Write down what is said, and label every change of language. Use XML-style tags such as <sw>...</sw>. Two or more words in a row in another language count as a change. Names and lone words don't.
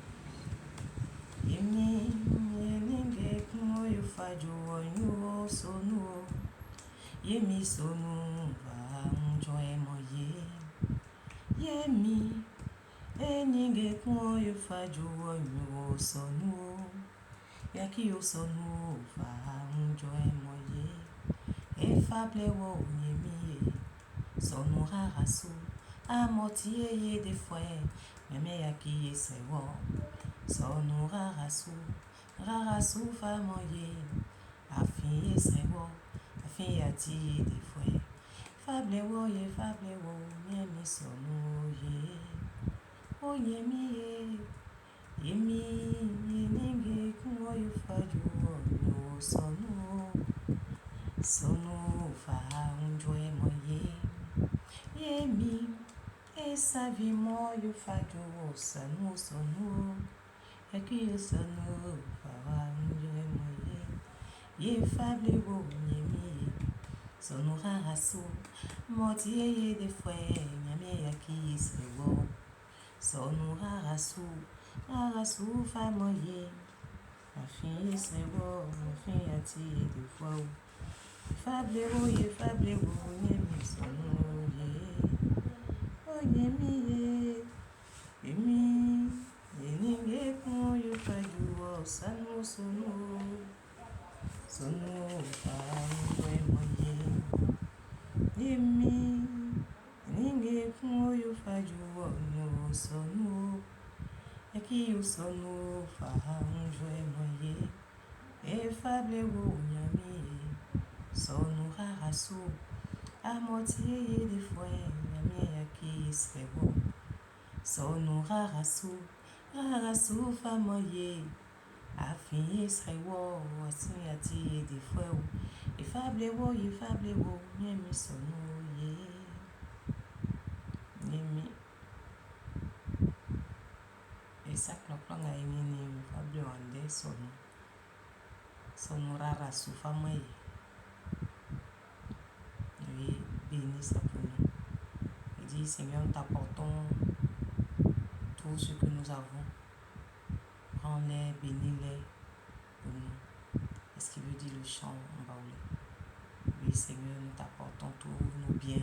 <bci>yemi ninge kumoyo faju onyo sono yemi sono fa unjwe moye yemi ninge kumoyo faju onyo sono ekiyo sono fa unjwe moye efable wo yemi sono rarasu amotie ye de fue meme yaki sewo sono rarasu fa moye afin sewo afin yati de fue fable wo yemi sono ye o yemi ninge kumoyo faju onyo sono fa unjwe moye yemi esavi moyo faju sono ekiyo sono fa unjwe moye ye fable wo yemi sono rarasu motie ye de fue nyame yaki sewo sono rarasu fa moye afin sewo afin yati de fue fable wo yemi sono ye o yemi ninge kumoyo faju sono fa unjwe moye yemi ninge kumoyo faju onyo sono ekiyo sono fa unjwe moye efable wo nyami sono rarasu amotie ye de fue nyami yaki sewo sono rarasu fa moye afin sewo asin yati de fue efable wo nyami sono ye yemi esa klopanga yemi fable wande sono rarasu fa moye.</bci> <fr>Oui, bénis sa pour nous. Il dit, Seigneur, nous t'apportons tout ce que nous avons. Prends-les, bénis-les pour nous. Est-ce qu'il veut dire le chant en baoulé? Oui, Seigneur, nous t'apportons tous nos biens.</fr>